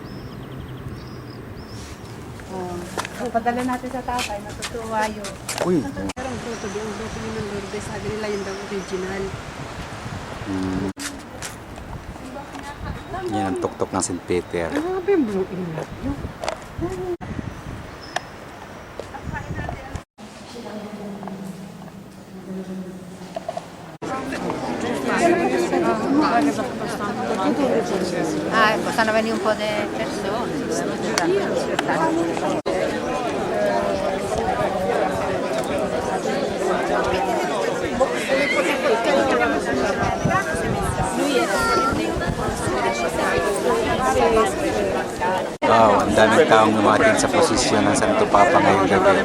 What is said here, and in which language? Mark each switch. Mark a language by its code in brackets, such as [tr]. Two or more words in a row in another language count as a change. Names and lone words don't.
[tl] So, padala natin sa tatay, natutuwa yun. Uy. Pero ang grupo yun ng Lourdes, sabi nila yung daw original. Yan ang tuktok ng St. Peter. Grabe yung [en] blue inlet [tl] yun. [it] Possono venire un po' di persone. [tl] Wow, ang daming taong lumating sa posisyon ng Santo Papa ngayong gabi.